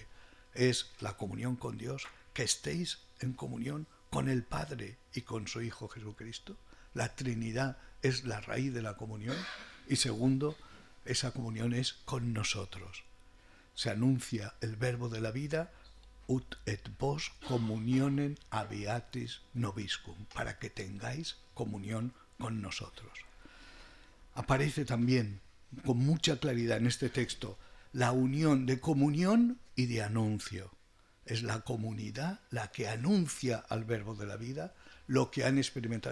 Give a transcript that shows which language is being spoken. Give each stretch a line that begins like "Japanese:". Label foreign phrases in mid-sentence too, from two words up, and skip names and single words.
Spanish: Es la comunión con Dios, que estéis en comunión con el Padre y con su Hijo Jesucristo. La Trinidad es la raíz de la comunión. Y segundo, esa comunión es con nosotros. Se anuncia el verbo de la vida,
Latin: ut et vos communionem habeatis nobiscum,
Spanish: para que tengáis comunión con nosotros. Aparece también con mucha claridad en este texto la unión de comunión y de anuncio. Es la comunidad la que anuncia al verbo de la vida lo que han experimentado.